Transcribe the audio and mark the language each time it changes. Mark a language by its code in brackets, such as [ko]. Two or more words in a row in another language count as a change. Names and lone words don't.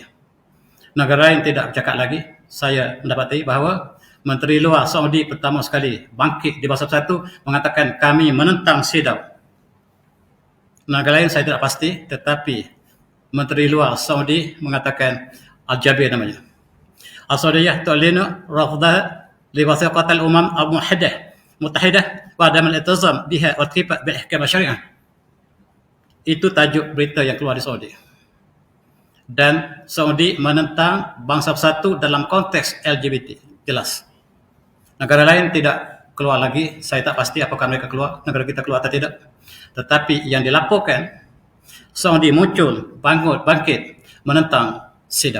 [ms] Negara lain tidak bercakap lagi. Saya mendapati bahawa Menteri Luar Saudi pertama sekali bangkit di Bangsa Bersatu mengatakan kami menentang CEDAW. Negara lain saya tidak pasti, tetapi Menteri Luar Saudi mengatakan Al-Jabir namanya. [ar] السعودية تعلن رفضها لوثيقة الأمم المتحدة وعدم الالتزام بها وتفت بالأحكام الشرعية. [ms] Itu tajuk berita yang keluar di Saudi. Dan Saudi menentang Bangsa Bersatu dalam konteks LGBT. Jelas. Negara lain tidak keluar lagi. Saya tak pasti apakah mereka keluar, negara kita keluar atau tidak. Tetapi yang dilaporkan, Saudi muncul, bangkit, menentang CEDAW.